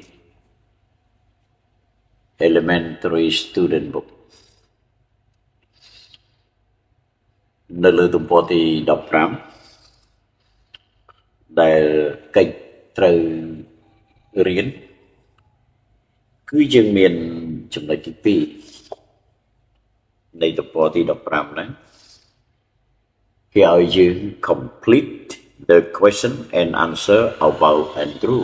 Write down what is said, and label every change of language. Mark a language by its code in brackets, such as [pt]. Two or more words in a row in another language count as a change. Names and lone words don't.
[km] Elementary Student Book នៅលើទំព័រទី15ដែលកិច្ចត្រូវរៀនគឺយើងមានចំណុចទី2នៃទំព័រទី15ហ្នឹងគេឲ្យយើង [en] complete the question and answer about and through.